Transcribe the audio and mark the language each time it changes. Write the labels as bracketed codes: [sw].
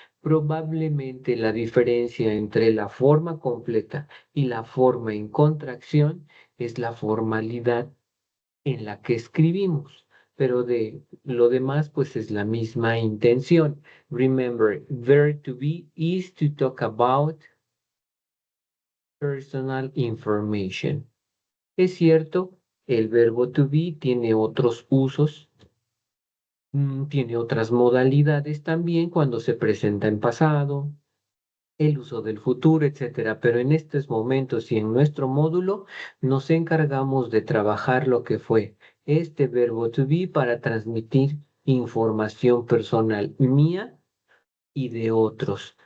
[es] Probablemente la diferencia entre la forma completa y la forma en contracción es la formalidad en la que escribimos, pero de lo demás pues es la misma intención. [en] Remember, verb to be is to talk about personal information. [es] Es cierto, el verbo to be tiene otros usos, tiene otras modalidades también cuando se presenta en pasado, el uso del futuro, etcétera. Pero en estos momentos y en nuestro módulo nos encargamos de trabajar lo que fue este verbo to be para transmitir información personal mía y de otros.